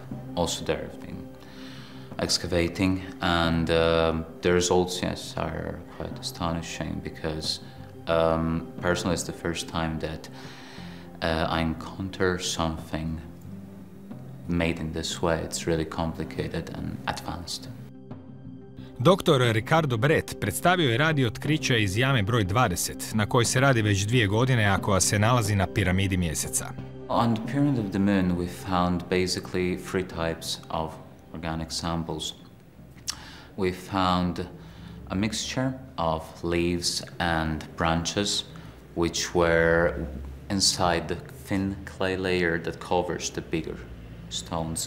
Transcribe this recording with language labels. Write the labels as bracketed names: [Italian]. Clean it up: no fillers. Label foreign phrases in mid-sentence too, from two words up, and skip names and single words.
[English] Also there have been excavating, and the results, yes, are quite astonishing because personally, it's the first time that I encounter something made in this way. It's really complicated and advanced. Dr. [Bosnian] Riccardo Bret predstavio je radio otkrića iz jame broj 20, na kojoj se radi već 2 godine, a koja se nalazi na piramidi mjeseca. [English] On the Pyramid of the Moon, we found basically 3 types of organic samples. We found a mixture of leaves and branches, which were inside the thin clay layer that covers the bigger stones.